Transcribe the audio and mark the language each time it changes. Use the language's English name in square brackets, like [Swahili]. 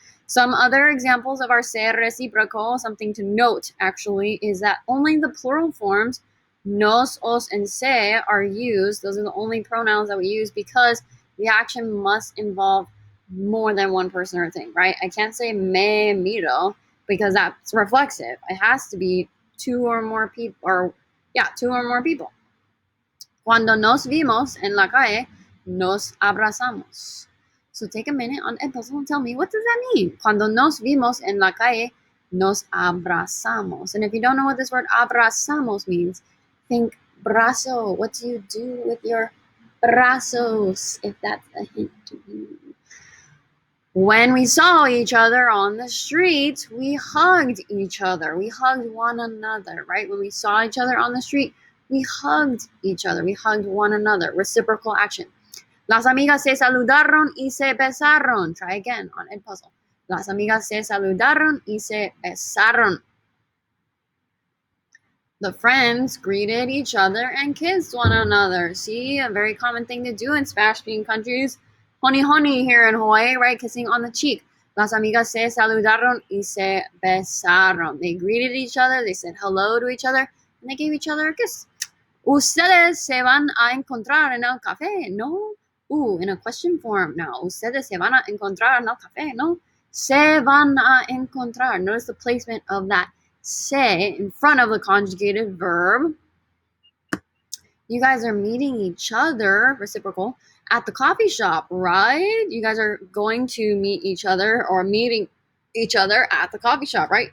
[English] Some other examples of our se recíproco, something to note, actually, is that only the plural forms, nos, os, and se, are used. Those are the only pronouns that we use because the action must involve more than one person or thing, right? I can't say me miro because that's reflexive. It has to be two or more people, two or more people. [Spanish] Cuando nos vimos en la calle, nos abrazamos. [English] So take a minute on Ed puzzle and tell me, what does that mean? [Spanish] Cuando nos vimos en la calle, nos abrazamos. [English] And if you don't know what this word abrazamos means, think brazo. What do you do with your brazos, if that's a hint to you? When we saw each other on the street, we hugged each other. We hugged one another, right? When we saw each other on the street, we hugged each other. We hugged one another. Reciprocal action. [Spanish] Las amigas se saludaron y se besaron. [English] Try again on Ed puzzle. [Spanish] Las amigas se saludaron y se besaron. [English] The friends greeted each other and kissed one another. See, a very common thing to do in Spanish-speaking countries. Honey, honey here in Hawaii, right? Kissing on the cheek. [Spanish] Las amigas se saludaron y se besaron. [English] They greeted each other, they said hello to each other, and they gave each other a kiss. [Spanish] Ustedes se van a encontrar en el café, ¿no? [English] In a question form now. [Spanish] Ustedes se van a encontrar en el café, ¿no? Se van a encontrar. [English] Notice the placement of that se in front of the conjugated verb. You guys are meeting each other, reciprocal, at the coffee shop, right? You guys are going to meet each other or meeting each other at the coffee shop, right?